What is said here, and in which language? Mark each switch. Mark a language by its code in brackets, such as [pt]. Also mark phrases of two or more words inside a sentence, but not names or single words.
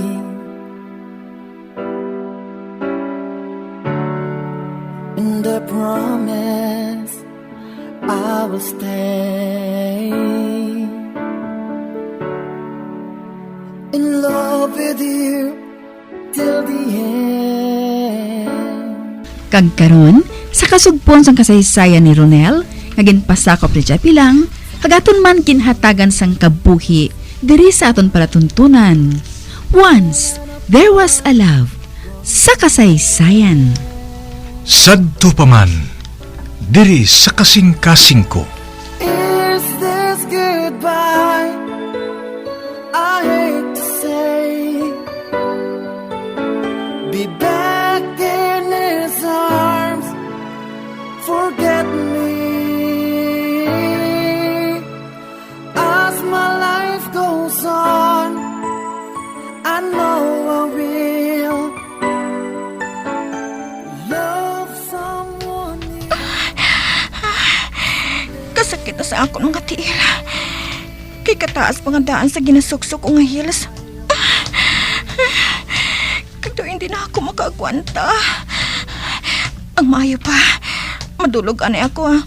[en] And I promise I will stay in love with you till the end. [hil] Kag karon sa kasugpon sang kasaysayan ni Ronel, nga ginpasakop ni Japi lang, hagaton man kinhatagan sang kabuhi diri sa aton palatuntunan. [en] Once, there was a love [hil] sa kasaysayan. Sadto pa man, diri sa kasing-kasing ko. [en] Is this goodbye? I hate to say, be back in his arms, forget me. As my life goes on, I know I will love someone new. [hil] Kasakit na sa ako ng tiil. Kay kataas pangadaan sa ginasuksok ko nga heels. [tl] Kaya hindi na ako makaagwanta. [hil] Ang maayo pa, madulog anay ako.